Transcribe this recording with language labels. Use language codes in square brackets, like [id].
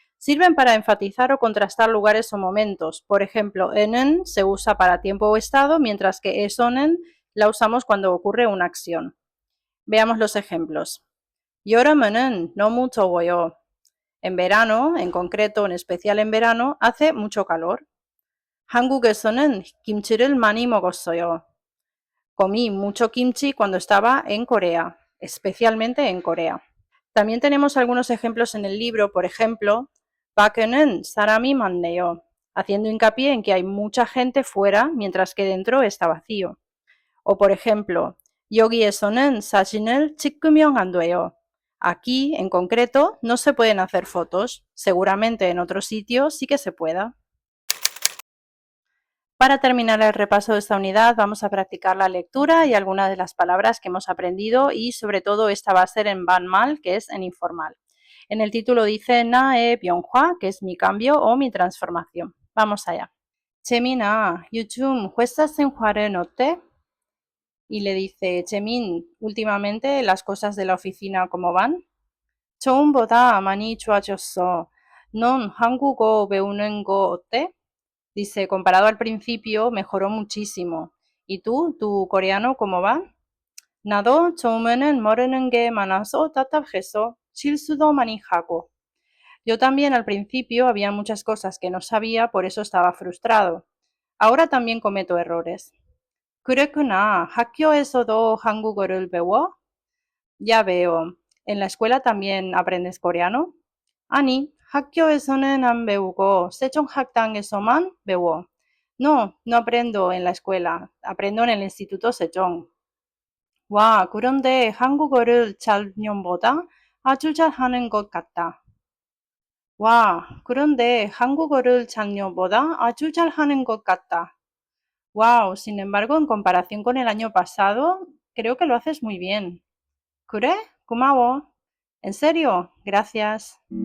[es] Sirven para enfatizar o contrastar lugares o momentos. Por ejemplo, enen se usa para tiempo o estado, mientras que esonen la usamos cuando ocurre una acción. Veamos los ejemplos. [ko] 여름에는 너무 더워요. [es] En verano, en concreto, en especial en verano, hace mucho calor. [ko] 한국에서는 김치를 많이 먹었어요. [es] Comí mucho kimchi cuando estaba en Corea, especialmente en Corea. También tenemos algunos ejemplos en el libro, por ejemplo, [ko] 밖에는 사람이 많네요, [es] haciendo hincapié en que hay mucha gente fuera mientras que dentro está vacío. O por ejemplo, [ko] 여기에서는 사진을 찍으면 안 돼요. [es] Aquí, en concreto, no se pueden hacer fotos. Seguramente en otro sitio sí que se pueda. Para terminar el repaso de esta unidad vamos a practicar la lectura y algunas de las palabras que hemos aprendido y sobre todo esta va a ser en banmal, que es en informal. En el título dice [ko] 나의 변화, [es] que es mi cambio o mi transformación. Vamos allá. [ko] 재민아, 요즘 회사 생활은 어때? [es] Y le dice, 재민, últimamente las cosas de la oficina, ¿cómo van? [ko] 처음보다 많이 좋아졌어. 넌 한국어 배우는 거 어때? [es] Dice, comparado al principio, mejoró muchísimo. ¿Y tú, tu coreano, cómo va? [ko] 나도 처음에는 모르는 게 많아서 답답해서 실수도 많이 하고. [es] Yo también al principio había muchas cosas que no sabía, por eso estaba frustrado. Ahora también cometo errores. [ko] 그랬구나. 학교에서도 한국어를 배워? [es] Ya veo. ¿En la escuela también aprendes coreano? [ko] 아니, 학교에서는 안 배우고 세종학당에서만 배워. [es] No, no aprendo en la escuela. Aprendo en el Instituto Sejong. [ko] 와, 그런데 한국어를 작년보다 아주 잘하는 것 같다. 와, 그런데 한국어를 작년보다 아주 잘하는 것 같다. [es] Wow, sin embargo, en comparación con el año pasado, creo que lo haces muy bien. [ko] ¿그래? 고마워. [es] ¿En serio? Gracias.